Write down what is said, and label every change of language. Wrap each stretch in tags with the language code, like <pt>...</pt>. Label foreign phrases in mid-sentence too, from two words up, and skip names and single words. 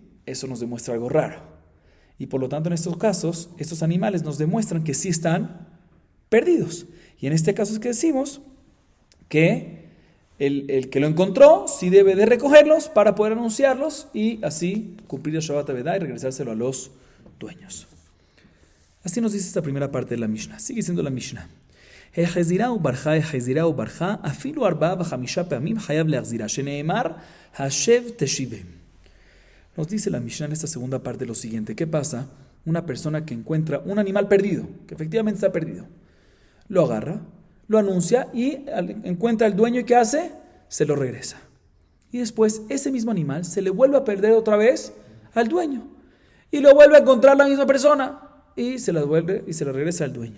<es>Eso nos demuestra algo raro. Y por lo tanto, en estos casos, estos animales nos demuestran que sí están perdidos. Y en este caso es que decimos que el que lo encontró sí debe de recogerlos para poder anunciarlos y así cumplir el</es> <he>שבת אבדה</he> <es>y regresárselo a los dueños. Así nos dice esta primera parte de la Mishnah. Sigue siendo la Mishnah.</es> <he>אפילו ארבעה וחמשה פעמים חייב להחזירה שנאמר השב תשיבם.</he> <es>Nos dice la Mishnah en esta segunda parte lo siguiente: ¿qué pasa? Una persona que encuentra un animal perdido, que efectivamente está perdido, lo agarra, lo anuncia y encuentra al dueño y ¿qué hace? Se lo regresa. Y después ese mismo animal se le vuelve a perder otra vez al dueño y lo vuelve a encontrar la misma persona y se la devuelve y se la regresa al dueño.</es>